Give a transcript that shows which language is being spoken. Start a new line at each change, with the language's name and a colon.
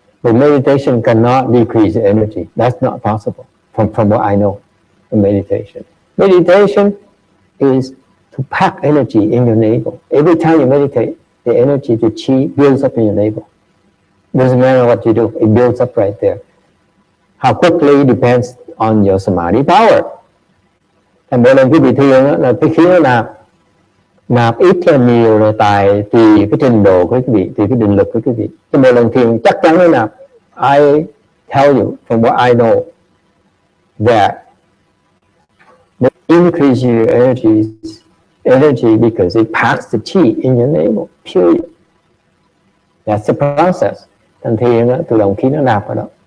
English: But meditation cannot decrease the energy. That's not possible from what I know in meditation. Meditation is to pack energy in your navel. Every time you meditate, the energy, the chi builds up in your navel. Doesn't matter what you do, it builds up right there. How quickly depends on your samadhi power.
Vietnamese: Thành mỗi lần quý vị thiền là cái khí nó nạp ít hay nhiều là tùy cái trình độ của quý vị, tùy cái định lực của quý vị. Cái mỗi lần thiền chắc chắn nó nạp.
English: I tell you from what I know that the increase your energy because it packs the chi in your navel. Period. That's the process.
Vietnamese: Thành thiền tự động khí nó nạp vào đó.